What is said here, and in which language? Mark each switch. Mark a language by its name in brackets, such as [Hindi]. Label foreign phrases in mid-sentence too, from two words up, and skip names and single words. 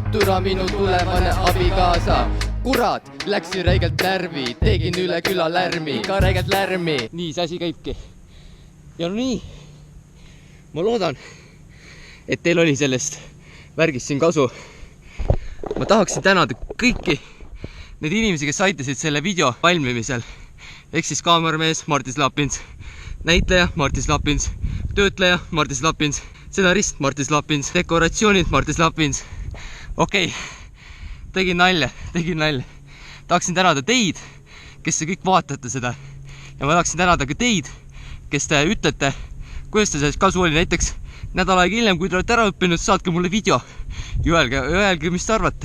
[Estonian] Türa minu tulevane abikaasa. Kurat, läksin räigelt närvi, tegin üle küla lärmi, ka räigelt lärmi. Nii see asi käibki. Ja no nii, ma loodan, et teil oli sellest värgist siin kasu. Ma tahaksin tänada kõiki need inimesi, kes aitasid selle video valmimisel. Ehk siis kaameramees Martis Lapins, näitleja Martis Lapins, töötleja Martis Lapins, stsenarist Martis Lapins, dekoratsioonid Martis Lapins. Okei, tegin nalja. Tahaksin tänada teid, kes te kõik vaatate seda. Ja ma tahaksin tänada ka teid, kes te ütlete, kuidas te sellest kasu oli. Näiteks nädal aega hiljem, kui te olete ära õppinud, saatke mulle video ja öelge, mis te arvate.